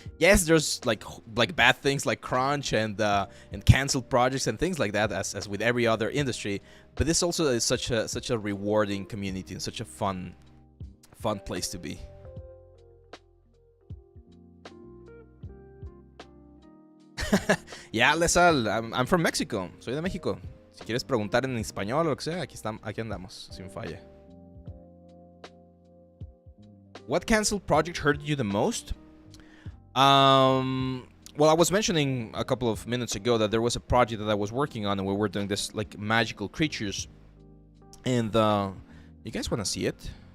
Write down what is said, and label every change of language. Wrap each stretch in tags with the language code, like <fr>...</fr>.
<en>Yes, there's like bad things like crunch and canceled projects and things like that, as with every other industry. But this also is such a rewarding community and such a fun place to be. Yeah, Lesal, I'm from Mexico.</en> <es>Soy de México. Si quieres preguntar en español o lo que sea, aquí andamos, sin falla.</es> <en>What canceled project hurt you the most? Well, I was mentioning a couple of minutes ago that there was a project that I was working on, and we were doing this like magical creatures. And you guys want to see it?</en>